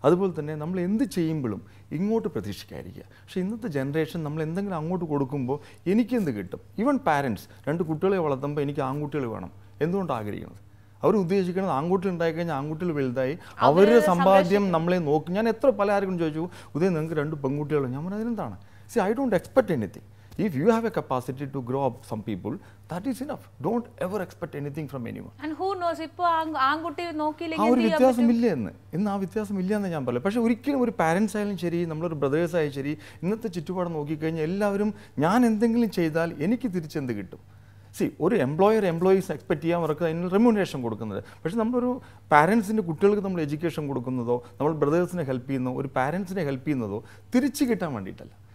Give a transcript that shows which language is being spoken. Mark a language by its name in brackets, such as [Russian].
[Malayalam] അതുപോലെ തന്നെ നമ്മൾ എന്ത് ചെയ്യുമ്പോഴും ഇങ്ങോട്ട് പ്രതീക്ഷിക്കാതിരിക്കുക. പക്ഷേ ഇന്നത്തെ ജനറേഷൻ നമ്മൾ എന്തെങ്കിലും അങ്ങോട്ട് കൊടുക്കുമ്പോൾ എനിക്കെന്ത് കിട്ടും? ഈവൻ പാരൻസ് 2 കുട്ടികളെ വളർത്തുമ്പോൾ എനിക്ക് ആൺകുട്ടികൾ വേണം എന്തുകൊണ്ടാണ് ആഗ്രഹിക്കുന്നത്? അവർ ഉദ്ദേശിക്കുന്നത് ആൺകുട്ടികൾ ഉണ്ടായിക്കഴിഞ്ഞാൽ ആൺകുട്ടികൾ വലുതായി അവരുടെ സമ്പാദ്യം നമ്മളെ നോക്കും. ഞാൻ എത്ര പല ആർക്കും ചോദിച്ചു, ഉദയം നിങ്ങൾക്ക് 2 പെൺകുട്ടികളും. ഞാൻ പറഞ്ഞത് അതിനെന്താണ്? [English] See I don't expect anything. If you have a capacity to grow up some people, that is enough. Don't ever expect anything from anyone. And who knows, [Malayalam] ഇപ്പോൾ ആൺകുട്ടി നോക്കിയില്ലെങ്കിൽ ആ ഒരു വ്യത്യാസമില്ല എന്ന്. ഇന്ന് ആ വ്യത്യാസമില്ല എന്ന് ഞാൻ പറയില്ല. പക്ഷേ ഒരിക്കലും ഒരു പാരൻസ് ആയാലും ശരി, നമ്മളൊരു ബ്രദേഴ്സ് ആയാലും ശരി, ഇന്നത്തെ ചുറ്റുപാട് നോക്കിക്കഴിഞ്ഞാൽ എല്ലാവരും ഞാൻ എന്തെങ്കിലും ചെയ്താൽ എനിക്ക് തിരിച്ചെന്ത് കിട്ടും? ഒരു എംപ്ലോയീസ് എക്സ്പെക്ട് ചെയ്യാൻ അവർക്ക് അതിന് റെമ്യൂണറേഷൻ കൊടുക്കുന്നത്. പക്ഷേ നമ്മളൊരു പാരൻസിൻ്റെ കുട്ടികൾക്ക് നമ്മൾ എഡ്യൂക്കേഷൻ കൊടുക്കുന്നതോ നമ്മൾ ബ്രദേഴ്സിനെ ഹെൽപ്പ് ചെയ്യുന്നതോ ഒരു പാരൻസിനെ ഹെൽപ്പ് ചെയ്യുന്നതോ തിരിച്ചു കിട്ടാൻ വേണ്ടിയിട്ടല്ല.